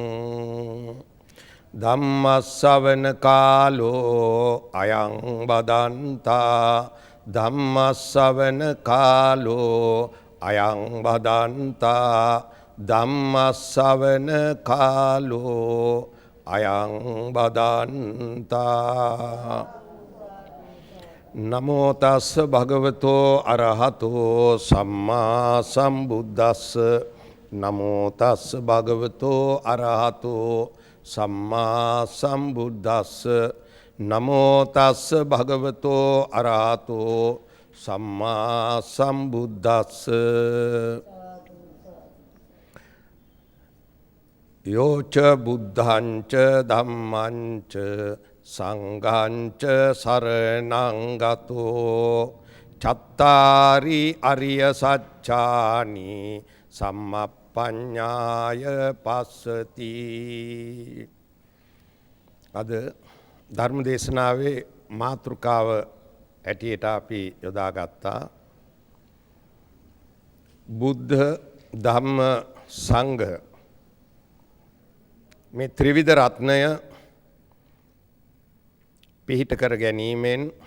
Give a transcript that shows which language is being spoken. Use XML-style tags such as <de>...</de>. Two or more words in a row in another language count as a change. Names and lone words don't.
<pi>धम्मश्रवण कालो अयं बदन्ता धम्मश्रवण कालो अयं बदन्ता धम्मश्रवण कालो अयं बदन्ता नमो तस् भगवतो अरहतो सम्मा सम्बुद्धस्स नमो तस् भगवतो अरहतो सम्मा सम्बुद्धस्स नमो तस् भगवतो अरहतो सम्मा सम्बुद्धस्स योच बुद्धंच धम्मंच संघंच शरणं गतो चत्तारि अरिय सच्चानि सम्मप्पඤ්ඤාය පස්සති</pi> <si>අද ධර්ම දේශනාවේ මාතෘකාව ඇටියට අපි යොදාගත්තා බුද්ධ ධම්ම සංඝ මේ ත්‍රිවිධ රත්නය පිහිට කර ගැනීමෙන්</si>